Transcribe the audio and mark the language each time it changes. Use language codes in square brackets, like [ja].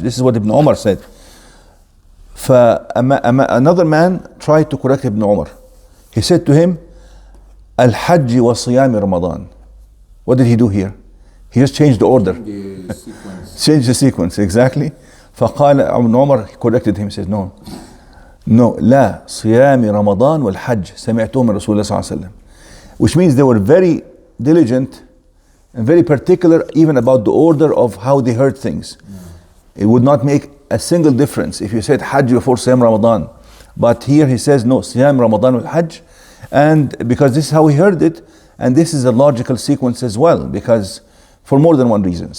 [en] This is what Ibn Umar said. Another man tried to correct Ibn Umar. He said to him [ar] الحج وصيام رمضان. [en] What did he do here? He just changed the order. Changed the sequence, exactly. [ar] فقال [en] Ibn Umar, he corrected him. He says no, [ar] لا صيام رمضان والحج سمعته من رسول الله صلى الله عليه وسلم. [en] Which means they were very diligent and very particular even about the order of how they heard things. It would not make a single difference if you said Hajj before Siyam Ramadan. But here he says no, [ar] Siyam Ramadan wal Hajj, [en] and because this is how he heard it, and this is a logical sequence as well, because for more than one reason.